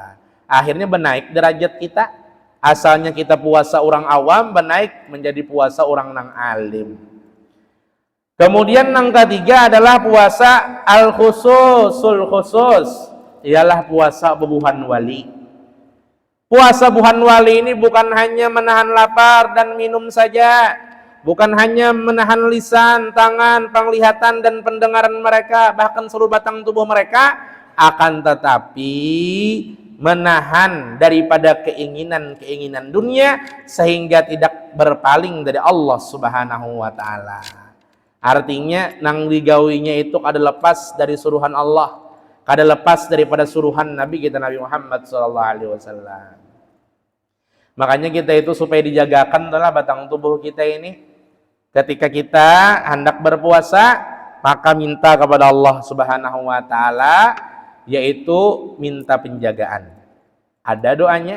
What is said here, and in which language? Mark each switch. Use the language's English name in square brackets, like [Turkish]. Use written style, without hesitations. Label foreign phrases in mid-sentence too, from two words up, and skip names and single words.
[Banjar] Akhirnya benaik derajat kita. Asalnya kita puasa orang awam, benaik menjadi puasa orang nang alim. Kemudian nang ketiga adalah puasa [Arabic] الخصوص الخصوص. [Banjar] Ialah puasa bubuhan wali. [Indonesian] Puasa buhan wali ini bukan hanya menahan lapar dan minum saja. Bukan hanya menahan lisan, tangan, penglihatan dan pendengaran mereka, bahkan seluruh batang tubuh mereka, akan tetapi menahan daripada keinginan-keinginan dunia sehingga tidak berpaling dari Allah [Arabic] سبحانه وتعالى. [Banjar] Artinya nang digawinya itu kada lepas dari suruhan Allah, kada lepas daripada suruhan Nabi kita Nabi Muhammad [Arabic] صلى الله عليه وسلم. [Indonesian] Makanya kita itu supaya dijagakan adalah batang tubuh kita ini. Ketika kita hendak berpuasa, maka minta kepada Allah [Arabic] سبحانه وتعالى, [Indonesian] yaitu minta penjagaan. Ada doanya.